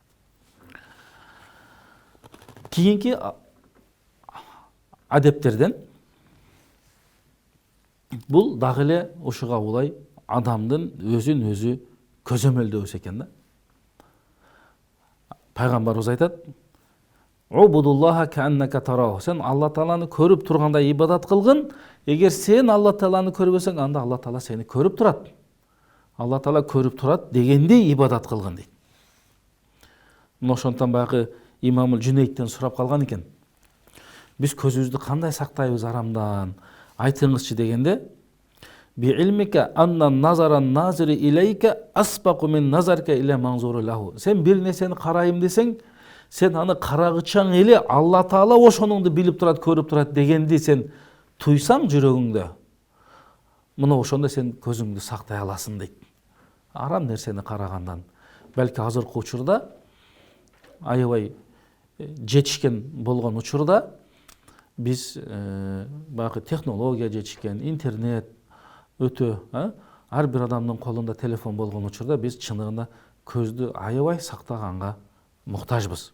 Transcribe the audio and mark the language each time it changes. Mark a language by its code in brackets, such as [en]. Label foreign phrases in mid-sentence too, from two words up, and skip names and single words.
[ky] Кийинки адептерден бул дагы эле ушуга улай адамдын өзүн өзү көзөмөлдөбүс экен да. Пайгамбарыбыз айтат: [ar] "اعبد الله كأنك تراه". [ky] Сен Алла Тааланы көрүп тургандай ибадат кылгын. Эгер сен Алла Тааланы көрбөсөң, анда Алла Таала сени көрүп турат. Алла Таала көрүп турат дегендей ибадат кылгын дейт. Ошондон баягы имамул Жүнейттен сурап калган экен: биз көзүбүздү кандай сактайбыз арамдан? Айтыңызчы дегенде: [ar] "بعلمك أن نظر الناظر إليك أسبق من نظرك إلى المنظور له". [ky] Сен бир нерсени карайм десең, сен аны карагычаң эле Алла Таала ошонуңду билип турат, көрүп турат дегенди сен туйсаң жүрөгүңдө, мына ошондо сен көзүңдү сактай аласың дейт. Арам нерсени карагандан. Белки азыркы учурда аябай жетишкен болгон учурда биз баягы технология жетишкен, интернет өтө, ар бир адамдын колунда телефон болгон учурда биз чыныгында көздү аябай сактаганга муктажбыз.